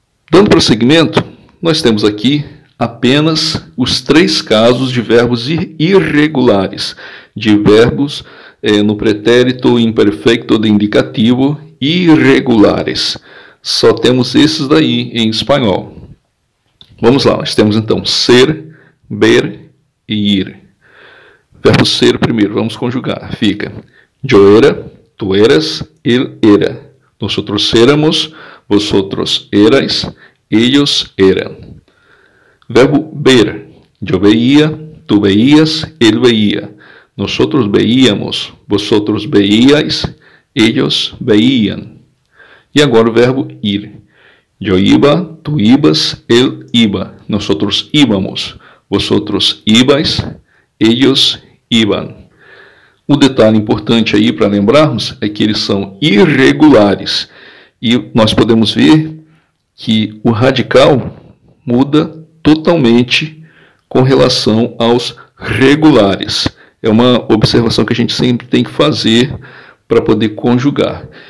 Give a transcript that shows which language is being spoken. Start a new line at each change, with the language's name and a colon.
Portuguese: Dando prosseguimento, nós temos aqui apenas os 3 casos de verbos irregulares, de verbos no pretérito imperfeito de indicativo irregulares. Só temos esses daí em espanhol. Vamos lá, nós temos então ser, ver e ir. Verbo ser primeiro, vamos conjugar.
Spanish: Fica: yo era, tú eras, él era. Nosotros éramos, vosotros erais, ellos eran. Verbo ver: yo veía, tú veías, él veía. Nosotros veíamos, vosotros veíais, ellos veían.
Portuguese: E agora o verbo ir:
Spanish: yo iba, tú ibas, él iba. Nosotros íbamos, vosotros ibais, ellos iban.
Portuguese: O detalhe importante aí para lembrarmos é que eles são irregulares. E nós podemos ver que o radical muda totalmente com relação aos regulares. É uma observação que a gente sempre tem que fazer para poder conjugar.